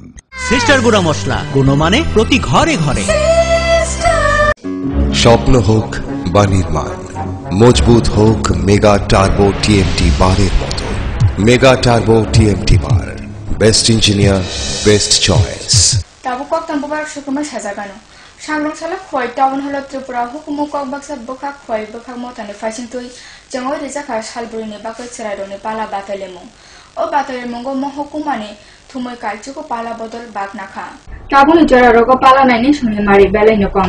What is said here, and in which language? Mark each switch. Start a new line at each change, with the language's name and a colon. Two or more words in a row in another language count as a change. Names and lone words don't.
Bangla: সিস্টার গুঁড়া মশলা, গুণমানে প্রতি ঘরে ঘরে। স্বপ্ন হোক বা নির্মাণ, মজবুত হোক মেগা টার্বো টিএমটি বারের মতো। মেগা টার্বো টিএমটি বার, বেস্ট ইঞ্জিনিয়ার, বেস্ট চয়েস।
Kok Borok: তাবুকক তাম্বুবার সুকুমা সাজাগানো Sangrongshalo khoi town hola Tripura hukumukok baksa bokak khoi bokak mothani phajungtui jango rijaka salbroi ni bagai chiraidoni pala batailemu. O batailemungo mohukumani thumoi kalchuko pala bodol bagnakha. Tabuni jora rogo pala naine shuni mari belai nokom.